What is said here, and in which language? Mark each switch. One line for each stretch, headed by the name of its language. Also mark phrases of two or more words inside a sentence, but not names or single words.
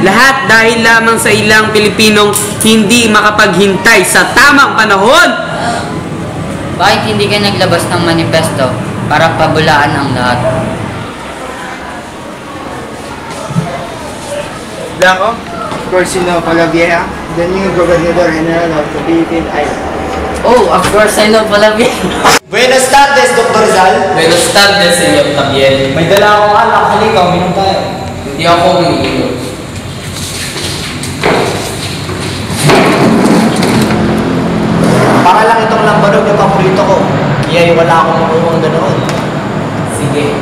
Filipino: Lahat dahil lamang sa ilang Pilipinong hindi makapaghintay sa tamang panahon. Bakit hindi ka naglabas ng manifesto para pabulaan ang lahat?
English: Blanco, Corsino Palavieja, the new Gobernador General of the Philippine Islands. Oh, of course, I know Palavieja.
Spanish: Buenas tardes, Dr. Rizal. Buenas tardes, Senyor Tabiel.
Filipino: May dala akong alak. Halika, uminom tayo. Hindi ako umiinom. Para lang itong lambanog na paborito ko. Kaya wala akong marunong ganoon. Sige.